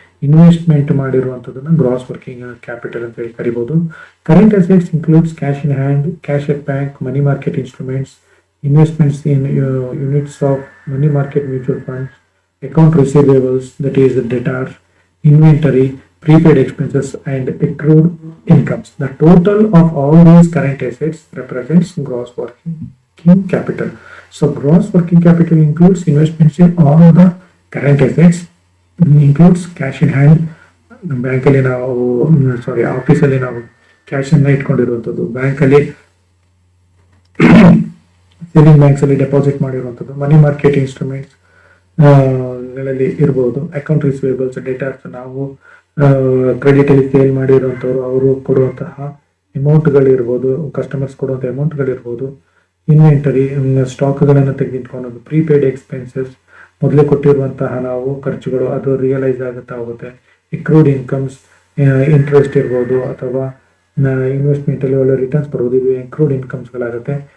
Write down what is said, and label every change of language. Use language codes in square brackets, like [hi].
[kn] Investment ಮಾಡಿರುವಂಥದ್ದನ್ನ gross working capital ಅಂತ ಹೇಳಿ ಕರಿಬಹುದು. [en] Current assets includes cash in hand, cash at bank, money market instruments, investments in units of money market mutual funds, account receivables, that is debtors, inventory, prepaid expenses, and accrued incomes. The total of all these current assets represents gross working capital. So gross working capital includes investments in all the current assets, includes cash in hand. [kn] ಬ್ಯಾಂಕಲ್ಲಿ ನಾವು ಆಫೀಸಲ್ಲಿ ನಾವು cash ಅನ್ನ ಇಟ್ಕೊಂಡಿರುವಂಥದ್ದು, ಬ್ಯಾಂಕಲ್ಲಿ saving banks ಅಲ್ಲಿ deposit ಮಾಡಿರುವಂಥದ್ದು, money market instruments ಗಳಲ್ಲಿ ಇರಬಹುದು, ಅಕೌಂಟ್ ರಿಸೀವೇಬಲ್ಸ್, ಡೇಟಾಸ್ ನಾವು ಕ್ರೆಡಿಟ್ ಅಲ್ಲಿ ಸೇಲ್ ಮಾಡಿರುವಂಥವ್ರು ಅವರು ಕೊಡುವಂತಹ ಅಮೌಂಟ್ಗಳಿರ್ಬೋದು, ಕಸ್ಟಮರ್ಸ್ ಕೊಡುವಂಥ ಅಮೌಂಟ್ಗಳಿರ್ಬೋದು, ಇನ್ವೆಂಟರಿ ಸ್ಟಾಕ್ಗಳನ್ನು ತೆಗೆದಿಟ್ಕೊಳ್ಳೋದು, ಪ್ರೀಪೇಯ್ಡ್ ಎಕ್ಸ್ಪೆನ್ಸಸ್ ಮೊದಲೇ ಕೊಟ್ಟಿರುವಂತಹ ನಾವು ಖರ್ಚುಗಳು ಅದು ರಿಯಲೈಸ್ ಆಗುತ್ತಾ ಹೋಗುತ್ತೆ, ಅಕ್ರೂಡ್ ಇನ್ಕಮ್ಸ್ ಇಂಟ್ರೆಸ್ಟ್ ಇರ್ಬೋದು ಅಥವಾ ಇನ್ವೆಸ್ಟ್ಮೆಂಟ್ ಅಲ್ಲಿ ಒಳ್ಳೆ ರಿಟರ್ನ್ಸ್ ಬರ್ಬೋದು, ಇವು ಅಕ್ರೂಡ್ ಇನ್ಕಮ್ಸ್ಗಳಾಗುತ್ತೆ.